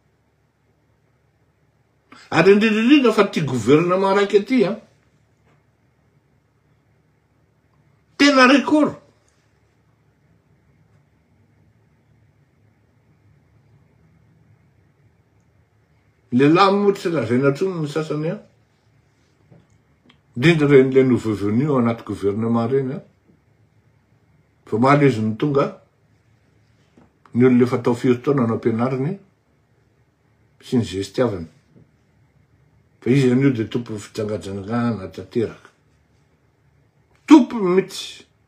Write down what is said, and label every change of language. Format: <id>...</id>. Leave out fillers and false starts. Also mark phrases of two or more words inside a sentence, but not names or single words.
<mg>Ary indrindrindrindra fa ty gouvernement raiky aty tena record. Lehilahy moa tsy lazaina tsony ny sasany indrindra reny</mg> <fr>le nouveau venu</fr> <mg>ao anaty gouvernement reny fa maly izy ny tonga ny olo lefa tao firy taona no ampianariny sy ny zestiavany. Fa izy an'io de tompo fijangajangana tanteraka. Tompo mihitsy.</mg>